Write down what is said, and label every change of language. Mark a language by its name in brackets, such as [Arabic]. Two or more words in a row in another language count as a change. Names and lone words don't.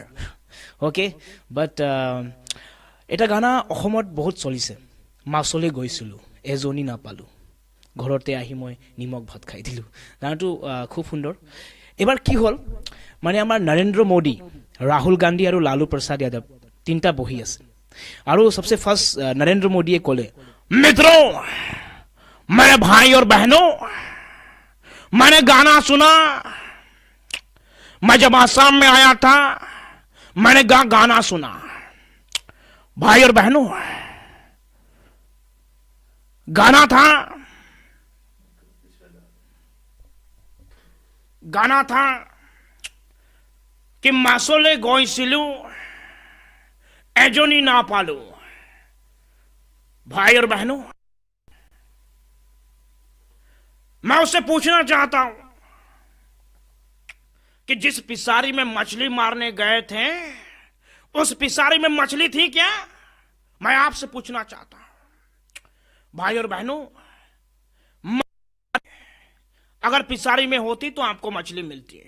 [Assamese] অ'কে, বাট এটা গানা অসমত বহুত চলিছে, মাছলৈ গৈছিলোঁ এজনী নাপালোঁ, ঘৰতে আহি মই নিমখ ভাত খাই দিলোঁ। গানটো খুব সুন্দৰ। এবাৰ কি হ'ল মানে আমাৰ নৰেন্দ্ৰ মোদী, ৰাহুল গান্ধী আৰু লালু প্ৰসাদ যাদৱ তিনিটা বহি আছে আৰু সবচে ফাৰ্ষ্ট নৰেন্দ্ৰ মোদীয়ে ক'লে, [Hindi] मित्रों मेरे भाई और बहनों, मैंने गाना सुना, मैं जब आसाम में आया था मैंने गाना सुना। भाई और बहनों, गाना था कि [Assamese] মাছলৈ গৈছিলোঁ এজনী নাপালোঁ। [Hindi] भाई और बहनों, मैं उससे पूछना चाहता हूं कि जिस पिसारी में मछली मारने गए थे उस पिसारी में मछली थी क्या? मैं आपसे पूछना चाहता हूं। भाई और बहनों, अगर पिसारी में होती तो आपको मछली मिलती है।